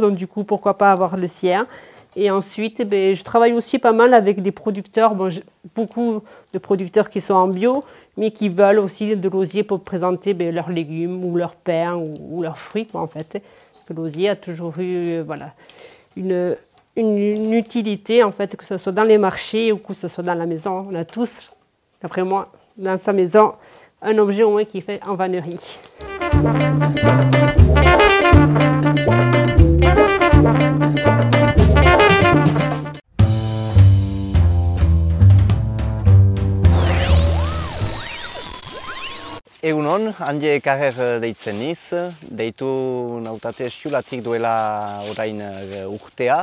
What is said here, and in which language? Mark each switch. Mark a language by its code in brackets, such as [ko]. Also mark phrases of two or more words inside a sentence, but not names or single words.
[fr] Donc du coup, pourquoi pas avoir le sien. Et ensuite, je travaille aussi pas mal avec des producteurs, beaucoup de producteurs qui sont en bio, mais qui veulent aussi de l'osier pour présenter leurs légumes ou leurs pains ou leurs fruits, quoi, en fait. L'osier a toujours eu voilà, une utilité, en fait, que ce soit dans les marchés ou que ce soit dans la maison. On a tous, d'après moi, dans sa maison, un objet au moins qui est fait en vannerie. [eu] Egunon, Anje Karrer deitzen niz, deitu nautate Eskiulatik duela orain urtea.